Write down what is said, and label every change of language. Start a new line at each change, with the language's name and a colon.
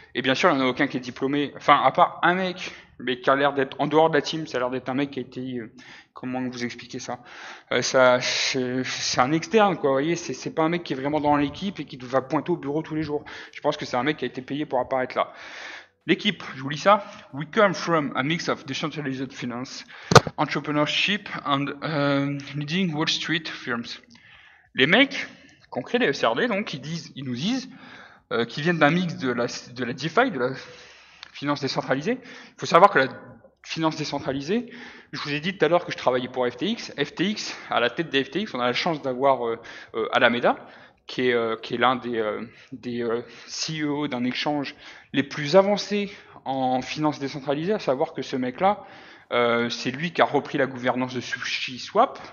French: Et bien sûr, il n'y en a aucun qui est diplômé. Enfin, à part un mec, mais qui a l'air d'être en dehors de la team, ça a l'air d'être un mec qui a été. Comment vous expliquer ça, c'est un externe, quoi. Vous voyez, c'est pas un mec qui est vraiment dans l'équipe et qui va pointer au bureau tous les jours. Je pense que c'est un mec qui a été payé pour apparaître là. L'équipe, je vous lis ça.
English: We come from a mix of decentralized finance, entrepreneurship and leading Wall Street firms.
French: Les mecs qui ont créé les SRD, donc, ils nous disent qu'ils viennent d'un mix de la DeFi, de la finance décentralisée. Il faut savoir que la finance décentralisée, je vous ai dit tout à l'heure que je travaillais pour FTX. FTX, à la tête des FTX, on a la chance d'avoir Alameda, qui est l'un des CEO d'un exchange les plus avancés en finance décentralisée, à savoir que ce mec-là, c'est lui qui a repris la gouvernance de SushiSwap.